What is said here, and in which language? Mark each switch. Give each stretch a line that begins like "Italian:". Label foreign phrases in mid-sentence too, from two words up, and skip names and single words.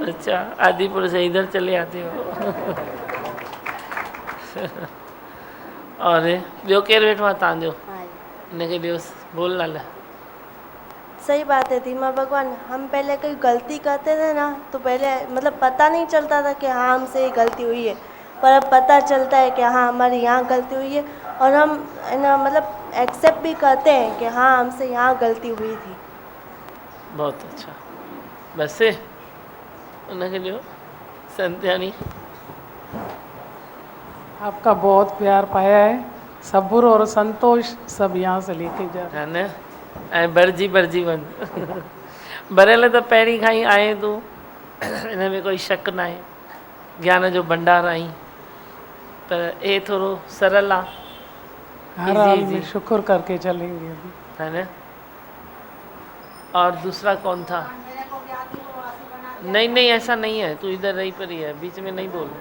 Hindi: अच्छा आदिपुर से इधर चले आते हो।
Sindhi: और ॿियो केरु वेठो आहे तव्हांजो? हिनखे ॿियो बोल नाला।
Hindi: सही बात है धीमा भगवान। हम पहले कोई गलती करते थे ना तो पहले मतलब पता नहीं चलता था कि हाँ हमसे ये गलती हुई है, पर अब पता चलता है कि हाँ हमारी यहाँ गलती हुई है और हम ना मतलब एक्सेप्ट भी करते हैं कि हाँ हमसे यहाँ गलती हुई थी। बहुत अच्छा। बस उनके ॾियो संत्यानी। आपका बहुत प्यार पाया है। सब्र और संतोष सब यहाँ से लेके जा रहे है
Sindhi: न। ऐं भरिजी भरिजी वञ। भरियल त पहिरीं खां ई आहे तूं, हिन में कोई शक न आहे। ज्ञान जो भंडार आई, पर ये थोड़ो सरल आहे।
Hindi: हर हाल में शुक्र करके चलेंगे अभी, है न। और दूसरा कौन था? नहीं नहीं ऐसा नहीं है, तू इधर रही पर ही है, बीच में नहीं बोल।